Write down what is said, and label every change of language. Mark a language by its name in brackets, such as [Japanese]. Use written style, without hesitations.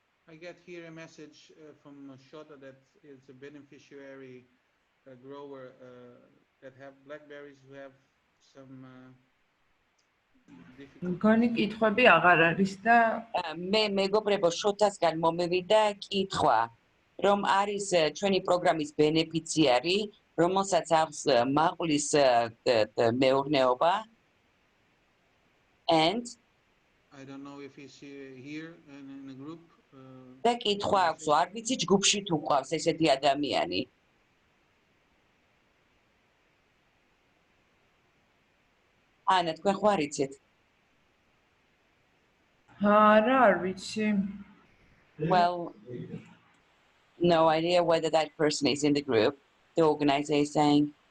[English] I get here a message from Shota that is a beneficiary grower that have blackberries who have some difficulties. [Georgian] მგონი კითხვები აღარ არის და მე მეგობრებო შოთასგან მომევიდა კითხვა რომ არის ჩვენი პროგრამის ბენეფიციარი რომელსაც აქვს მაყლის მეურნეობა and [English] I don't know if he's here in a group. [Georgian] და კითხვა აქვს არ ვიცი ჯგუფში თუ ყავს ესეთი ადამიანი ანა თქვენ ხარ იცით არა არ ვიცი [English] well no idea whether that person is in the group the organizer is saying